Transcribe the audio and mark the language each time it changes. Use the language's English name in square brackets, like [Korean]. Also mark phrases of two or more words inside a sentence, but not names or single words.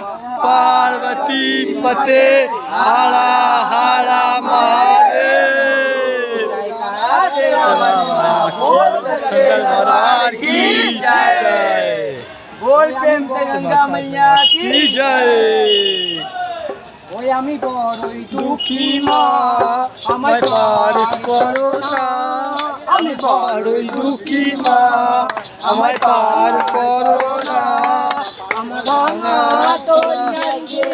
[Hindi] पार्वती पते हरा हरा महादेव। शंकर भगवान की जय। बोल प्रेम से गंगा मैया की जय। [Bangla] ওই আমি বড়ই দুঃখী মা আমায় পার করো না, আমি বড়ই দুঃখী মা আমায় পার করো না। আমার ভাঙা দরিয়ায়